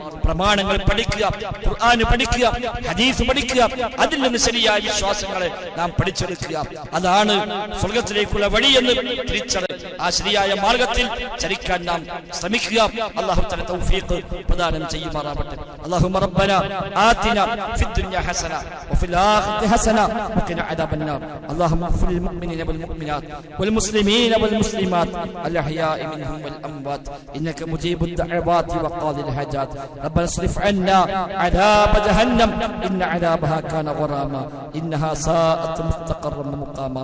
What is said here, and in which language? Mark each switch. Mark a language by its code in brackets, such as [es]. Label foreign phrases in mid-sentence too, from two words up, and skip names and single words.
[ml] പ്രമാണങ്ങൾ പഠിക്കുക, ഖുർആൻ പഠിക്കുക, ഹദീസ് പഠിക്കുക, അതിൽ നിന്ന് ശരിയായ വിശ്വാസങ്ങളെ നാം പഠിച്ചെടുക്കുക. അതാണ് സ്വർഗത്തിലേക്കുള്ള വഴിയെന്ന് തിരിച്ചറിയുക. ആ ശരിയായ മാർഗത്തിൽ ചരിക്കാൻ നാം ശ്രമിക്കുക. [ar] الله تعالى [ml] തൗഫീഖ് പ്രദാനം ചെയ്യുമാറാവട്ടെ. [ar] اللهم ربنا آتنا في الدنيا حسنة وفي الآخرة حسنة وقنا عذاب النار. اللهم اغفر للمؤمنين والمؤمنات والمسلمين والمسلمات الأحياء منهم والأموات إنك مجيب الدعوات وقاضي الحاجات. ربنا اصرف عنا عذاب جهنم إن عذابها كان غراما إنها ساءت مستقرا ومقاما.